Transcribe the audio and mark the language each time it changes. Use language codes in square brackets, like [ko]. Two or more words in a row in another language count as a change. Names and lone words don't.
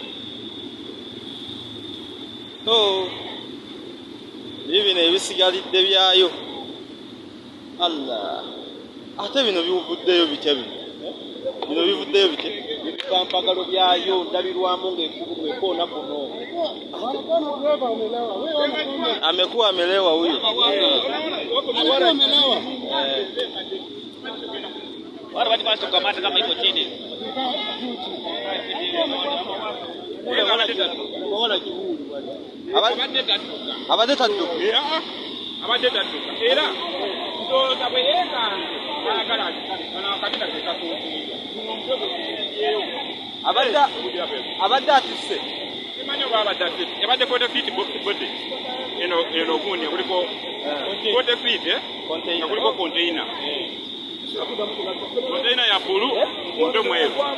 [lg] Bino ebisigalidde byayo. Allah. Ate bino bivuddeyo bitya bino? Bino bivuddeyo bitya? Ebipampagalo byayo ndabirwamu ng'ekkubu ekoona kuno. [sw] Amekuwa amelewa huyo. Wale watu basi kukamata kama iko chini. [lg] Abadde tadduka. Abadde tadduka. Era ndowooza bwe yeekanze ayagala akabina ke kakuukiridde. Abadde atisse. Simanyi oba abadde atisse. Yabadde 40 [en] feet body. [lg] Eno gundi kuliko 40 feet nga kuliko container. Container ya bulu munde mweru.